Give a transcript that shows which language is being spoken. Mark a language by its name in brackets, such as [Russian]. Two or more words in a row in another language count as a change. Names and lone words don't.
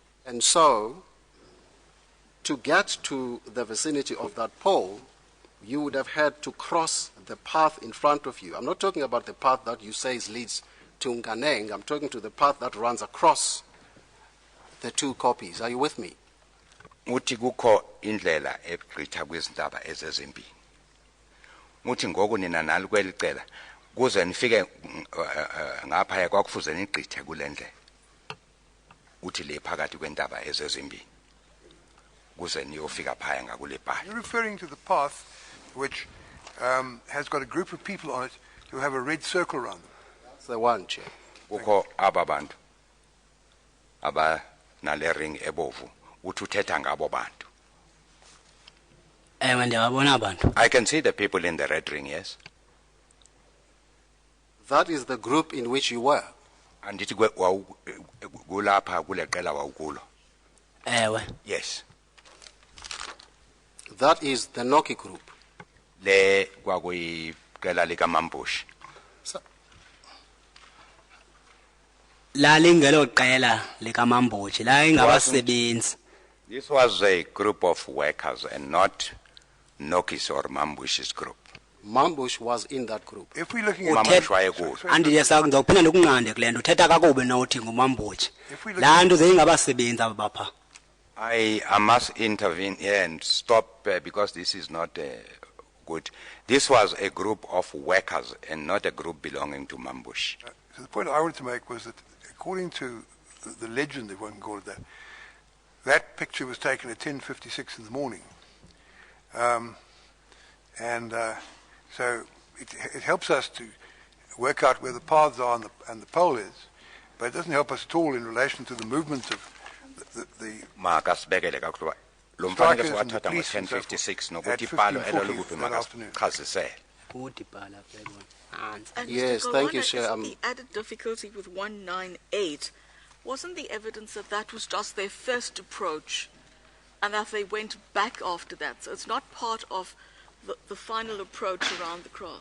[English] And so, to get to the vicinity of that pole, you would have had to cross the path in front of you. I'm not talking about the path that you say leads to Nganeng. I'm talking to the path that runs across the two copies. Are you with me? [Xhosa] Uthi kukho indlela egqitha kwizintaba ezezimbini. Uthi ngoku nina nali kweli cela kuze nifike ngapha kwakufuze nigqithe kule ndlela. Uthi le phakathi kwentaba ezezimbini. Kuze niyofika phaya ngakule bhali. [English] You're referring to the path which has got a group of people on it who have a red circle around them. That's the one, Chair. [Xhosa] Kukho aba bantu aba nale ring ebovu uthi uthetha ngabo bantu. Ewe ndiyabona abantu. [English] I can see the people in the red ring, yes. That is the group in which you were. [Xhosa] Andithi kulapha kule qela wawukulo. Ewe. [English] Yes. That is the Noki group. [Xhosa] Le kwakuyiqela lika Mambush. Lalingelo qela lika Mambushi la ingabasebenzi. [English] This was a group of workers and not Noki's or Mambush's group. Mambush was in that group. If we're looking at [Xhosa] Mambush wayekulo. Andiyesa ngizokuphinda ndikunqande kulento uthetha kakubi nothi ngumambushi. La nto zeyingabasebenzi abapha. [English] I must intervene here and stop because this is not good. This was a group of workers and not a group belonging to Mambush. So the point I wanted to make was that according to the legend, if one can call it that, that picture was taken at 10:56 in the morning. So it helps us to work out where the paths are and the pole is, but it doesn't help us at all in relation to the movement of the [Xhosa] Makasibekele kakhulu. Lo mfanekiso wathatha ngo-10:56 nokuthi ibhalo elo likuphi makasichazisele. [English] And Yes, Mr. thank you, Golwana, Chair. isn't the added difficulty with 198, wasn't the evidence that that was just their first approach and that they went back after that? So it's not part of the final approach around the kraal.